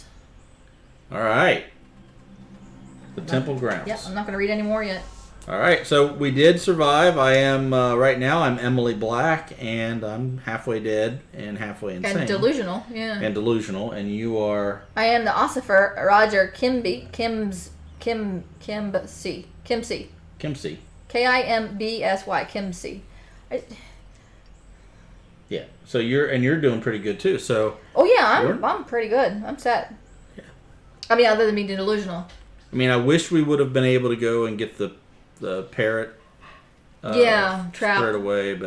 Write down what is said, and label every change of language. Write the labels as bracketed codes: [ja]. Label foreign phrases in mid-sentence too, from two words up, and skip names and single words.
[en] All right. The Temple Grounds. Yep. I'm not going to read any more yet. All right, so we did survive. I am right now. I'm Emily Black, and I'm halfway dead and halfway insane And delusional, yeah. and delusional. And you are. I am the ossifer Roger Kimsey. Kimsey. Kimbsy. Kimsey. Yeah. So you're doing pretty good too. So. Oh yeah, I'm pretty good. I'm set. Yeah. I mean, other than being delusional. I mean, I wish we would have been able to go and get the parrot. Trap squared away, but